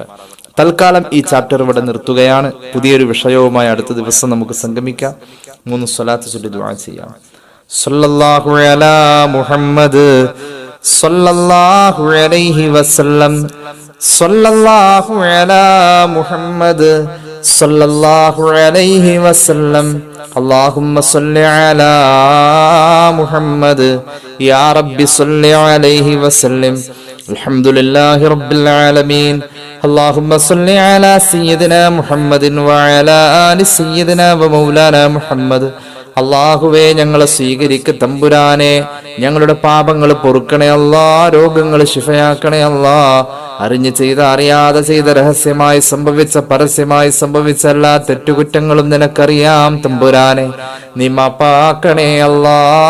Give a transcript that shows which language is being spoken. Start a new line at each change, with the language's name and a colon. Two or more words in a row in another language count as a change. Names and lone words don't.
Malayalam: തൽക്കാലം ഈ ചാപ്റ്റർ ഇവിടെ നിർത്തുകയാണ്. പുതിയൊരു വിഷയവുമായി അടുത്ത ദിവസം നമുക്ക് സംഗമിക്കാം. 3 സ്വലാത്ത് ചൊല്ലി ദുആ ചെയ്യാം.
Arabic: صلى الله على محمد صلى الله عليه وسلم. صلى الله على محمد صلى الله عليه وسلم. اللهم صل على محمد يا رب صل عليه وسلم. الحمد لله رب العالمين. اللهم صل على سيدنا محمد وعلى آل سيدنا ومولانا محمد.
Malayalam: അള്ളാഹുവേ, ഞങ്ങളെ സ്വീകരിക്ക തമ്പുരാനെ. ഞങ്ങളുടെ പാപങ്ങൾ പൊറുക്കണേ അല്ലാ, രോഗങ്ങൾ ശിഫയാക്കണേ അല്ലാ. അറിഞ്ഞു ചെയ്ത അറിയാതെ ചെയ്ത രഹസ്യമായി സംഭവിച്ച പരസ്യമായി സംഭവിച്ച എല്ലാ തെറ്റുകുറ്റങ്ങളും നിനക്കറിയാം തമ്പുരാനെ. നീ മാപ്പാക്കണേ അല്ലാ.